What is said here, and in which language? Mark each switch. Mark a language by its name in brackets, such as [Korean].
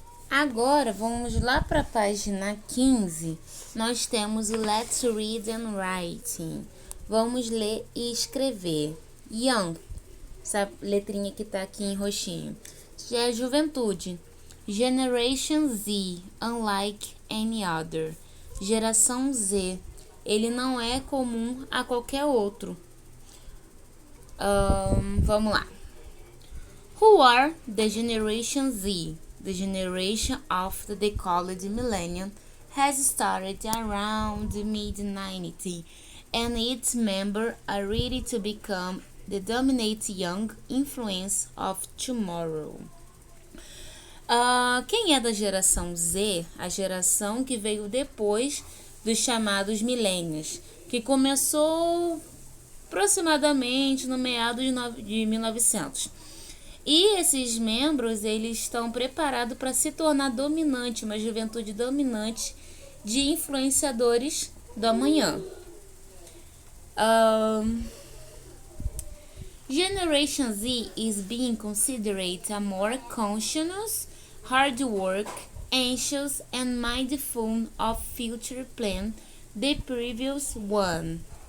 [Portuguese] Agora, vamos lá para a página 15. Nós temos o Let's Read and Writing. Vamos ler e escrever. Young, essa letrinha que tá aqui em roxinho. Já é juventude. [English] Generation Z, unlike any other. [Portuguese] Geração Z, ele não é comum a qualquer outro. Vamos lá. [English] Who are the Generation Z? The generation of the college millennium has started around the mid-90s, and its members are ready to become the dominant young influence of tomorrow. [Portuguese] Quem é da geração Z? A geração que veio depois dos chamados millennials, que começou aproximadamente no meado de 1900. E esses membros, eles estão preparados para se tornar dominante, uma juventude dominante de influenciadores do amanhã. [English] Generation Z is being considered a more conscious, hard work, anxious, and mindful of future plan the previous one.